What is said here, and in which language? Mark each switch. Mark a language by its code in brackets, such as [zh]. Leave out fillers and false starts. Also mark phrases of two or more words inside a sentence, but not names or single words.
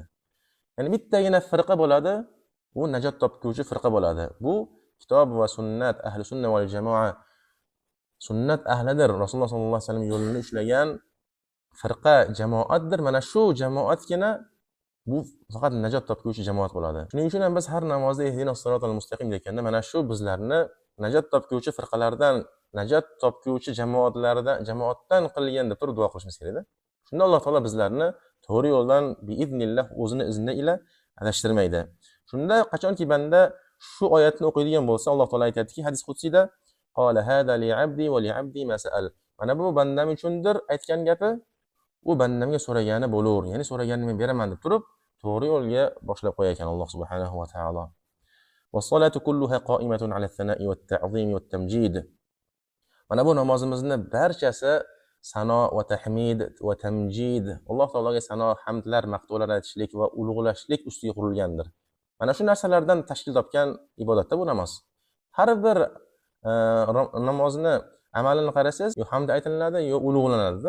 [uz] Ya'ni bittagina firqa bo'ladi, u najot topguvchi firqa bo'ladi. Bu kitob va sunnat, [ar] أهل السنة والجماعة [uz] sunnat ahlidir. Rasululloh [ar] صلى الله عليه وسلم [uz] yo'lini ushlagan firqa, jamoatdir. Mana shu jamoatgina bu faqat najot topguvchi jamoat bo'ladi. Shuning uchun ham biz har namozda [ar] اهدنا الصراط المستقيم [uz] deganda mana shu bizlarni najot topguvchi firqalardan, najot topguvchi jamoatdan qilgan deb turib duo qilishimiz kerak-da. Shunda Alloh taolo bizlarni to'g'ri yo'ldan biiznillah o'zini izni ila adashtirmaydi. Shunda qachonki banda shu oyatni o'qiydigan bo'lsa, Alloh taolo aytadiki, hadis qudsiyda: [ar] "قال هذا لعبدي ولعبدي ما سأل." [uz] Mana bu bandam uchundir aytgan gapi, u bandamga so'ragani bo'lar, ya'ni so'raganini men beraman deb turib, to'g'ri yo'lga boshlab qo'yar ekan Alloh [ar] سبحانه وتعالى. والصلاة كلها قائمة على الثناء والتعظيم والتمجيد. [uz] Mana bu namozimizni barchasi sano va tahmid va tamjid, Alloh taologa sano, hamdlar, maqtovlar aytishlik va ulug'lashlik ustiga qurilgandir. Mana shu narsalardan tashkil topgan ibodatda bu namoz. Har bir namozni amalini qarasangiz, yo hamd aytiladi, yo ulug'lanadi.